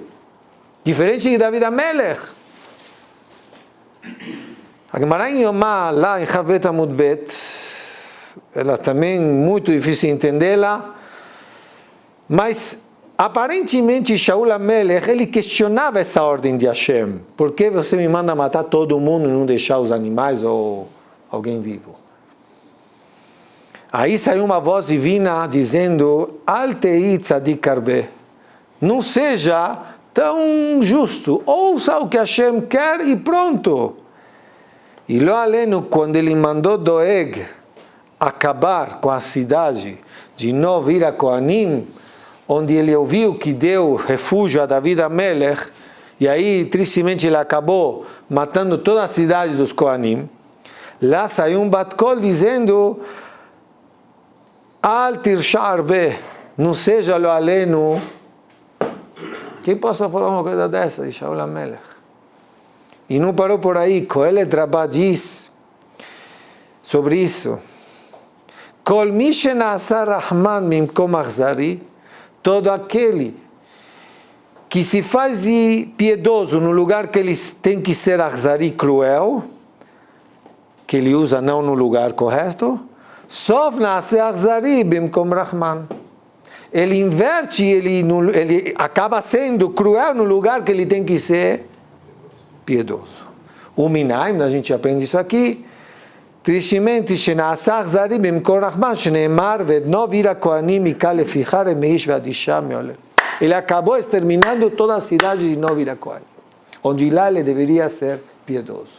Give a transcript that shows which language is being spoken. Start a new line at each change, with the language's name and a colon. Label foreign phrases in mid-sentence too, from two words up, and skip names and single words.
Portuguese: Diferente de David HaMelech. A Gemara em Yomá, lá em
Hebrew: כ"ב עמוד ב,
Portuguese: ela também muito difícil de entendê-la, mas aparentemente Shaul HaMelech, ele questionava essa ordem de Hashem. Por que você me manda matar todo mundo e não deixar os animais ou alguém vivo? Aí saiu uma voz divina dizendo,
Hebrew: אל תהי צדיק הרבה,
Portuguese: não seja tão justo, ouça o que Hashem quer e pronto. E lo aleno, quando ele mandou Doeg acabar com a cidade de não vir a Kohanim, onde ele ouviu que deu refúgio a David HaMelech, e aí tristemente ele acabou matando toda a cidade dos Kohanim, lá saiu um bat-kol dizendo,
Hebrew: אל תרשע הרבה,
Portuguese: não seja lo aleno. Quem possa falar uma coisa dessa de Shaul HaMelech? E não parou por aí, Kohelet Rabbah diz sobre isso,
Hebrew: כל מי שנעשה רחמן ממקום אכזרי,
Portuguese: todo aquele que se faz piedoso no lugar que ele tem que ser achzari, cruel, que ele usa não no lugar correto,
Hebrew: סוף נעשה אכזרי במקום רחמן.
Portuguese: Ele inverte, ele acaba sendo cruel no lugar que ele tem que ser piedoso. O Minaim, a gente aprende isso aqui, tristemente, ele acabou exterminando toda a cidade de Novira Kohanim, onde lá ele deveria ser piedoso.